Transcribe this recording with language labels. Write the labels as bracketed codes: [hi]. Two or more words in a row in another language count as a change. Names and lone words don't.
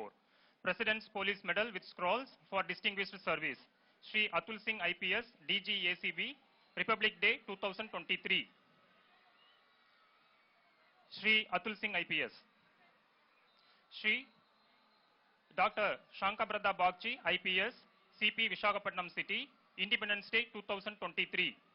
[en] President's Police Medal with scrolls for distinguished service, Shri Atul Singh IPS, DG ACB, Republic Day 2023. Shri Atul Singh IPS. Shri Dr. Shankabrada Bagchi IPS, CP Visakhapatnam City, Independence Day 2023.